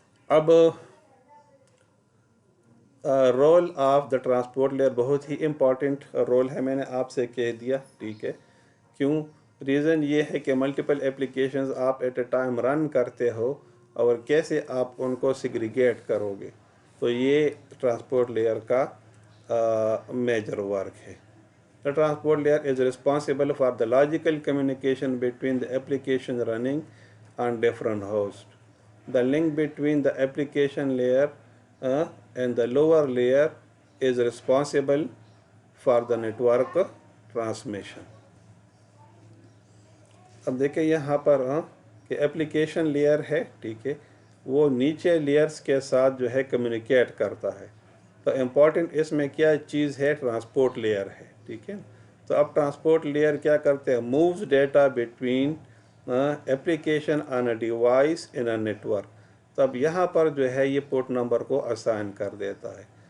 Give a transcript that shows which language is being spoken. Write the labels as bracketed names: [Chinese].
[Urdu] اب role of the transport layer بہت ہی important role ہے، میں نے آپ سے کہہ دیا، ٹھیک ہے۔ کیوں؟ ریزن یہ ہے کہ ملٹیپل ایپلیکیشنز آپ [English] at a time [Urdu] رن کرتے ہو اور کیسے آپ ان کو سیگریگیٹ کرو گے، تو یہ ٹرانسپورٹ لیئر کا میجر ورک ہے۔ [English] The transport layer is responsible for the logical communication between the application running on different hosts. The link between the application layer and the lower layer is responsible for the network transmission. [Urdu] اب دیکھیں یہاں پر کہ application layer ہے، ٹھیک ہے، وہ نیچے layers کے ساتھ جو ہے کمیونیکیٹ کرتا ہے۔ تو امپورٹنٹ اس میں کیا چیز ہے؟ ٹرانسپورٹ لیئر ہے، ٹھیک ہے۔ تو اب ٹرانسپورٹ لیئر کیا کرتے ہیں؟ [English] Moves data between application on a device in a network. [Urdu] تو اب یہاں پر جو ہے یہ پورٹ نمبر کو اسائن کر دیتا ہے۔